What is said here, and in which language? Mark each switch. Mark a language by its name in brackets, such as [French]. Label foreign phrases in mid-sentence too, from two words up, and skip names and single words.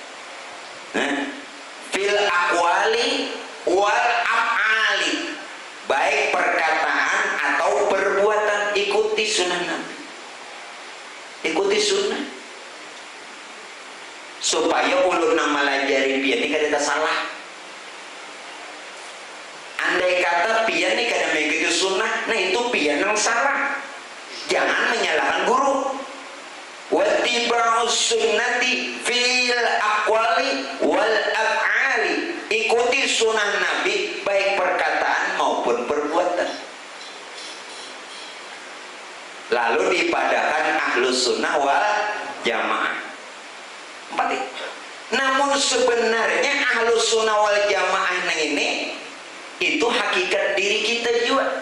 [Arabic] في الأقوال والأفعال, [Banjar] baik perkataan atau perbuatan, ikuti sunnah Nabi, ikuti sunnah, supaya ulun nang malajari pian ini kada salah. Andai kata pian ini kada mengikuti sunnah, nah itu pian yang salah. [Indonesian] Jangan menyalahkan guru. [Arabic] واتباع السنة في الأقوال والأفعال, [Indonesian] ikuti sunnah Nabi baik perkataan maupun perbuatan. Lalu dipadakan [Arabic] أهل السنة والجماعة. [Indonesian] 4. Namun sebenarnya [Arabic] أهل السنة والجماعة [Indonesian] ini itu hakikat diri kita juga.